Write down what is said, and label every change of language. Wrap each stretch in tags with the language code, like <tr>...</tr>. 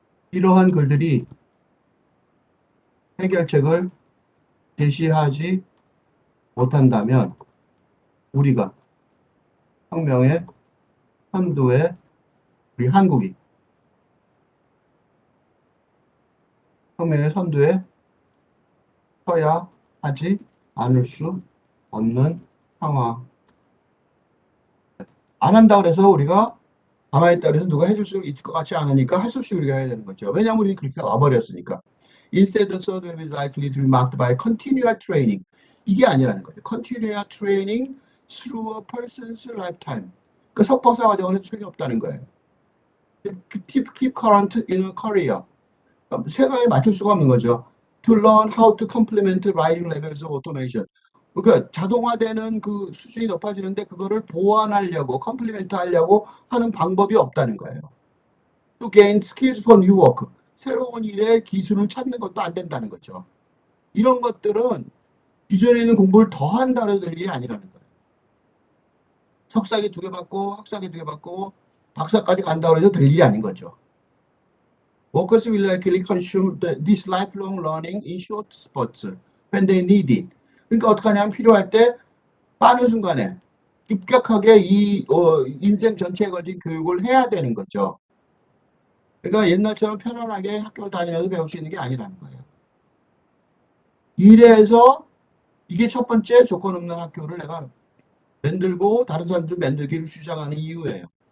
<ko>이러한 글들이 해결책을 제시하지 못한다면 우리가 혁명의 선두에 우리 한국이 혁명의 선두에 서야 하지 않을 수 없는 상황. 안 한다 그래서 우리가 가만히 있다 그래서 누가 해줄 수 있을 것 같지 않으니까 할 수 없이 우리가 해야 되는 거죠. 왜냐하면 우리 그렇게 와버렸으니까.</ko> <en>Instead, the third wave is likely to be marked by continual training.</en> <ko>이게 아니라는 거죠.</ko> <en>Continual training through a person's lifetime.</en> <ko>그 석박사 과정은 소용이 없다는 거예요.</ko> <en>Keep current in a career.</en> <ko>생활에 맞출 수가 없는 거죠.</ko> <en>To learn how to complement rising levels of automation.</en> <ko>그러니까 자동화되는 그 수준이 높아지는데 그거를 보완하려고 컴플리멘트 하려고 하는 방법이 없다는 거예요.</ko> <en>To gain skills for new work.</en> <ko>새로운 일에 기술을 찾는 것도 안 된다는 거죠. 이런 것들은 기존에 있는 공부를 더 한다는 일이 아니라는 거예요. 석사기 2개 받고 학사기 2개 받고 박사까지 간다고 해서 될 일이 아닌 거죠.</ko> <en>Workers will likely consume this lifelong learning in short spurts when they need it.</en> <ko>그러니까 어떻게 하냐면 필요할 때 빠른 순간에 급격하게 인생 전체에 걸린 교육을 해야 되는 거죠. 그러니까 옛날처럼 편안하게 학교를 다니면서 배울 수 있는 게 아니라는 거예요. 이래서 이게 첫 번째 조건 없는 학교를 내가 만들고 다른 사람들 만들기를 주장하는 이유예요.</ko>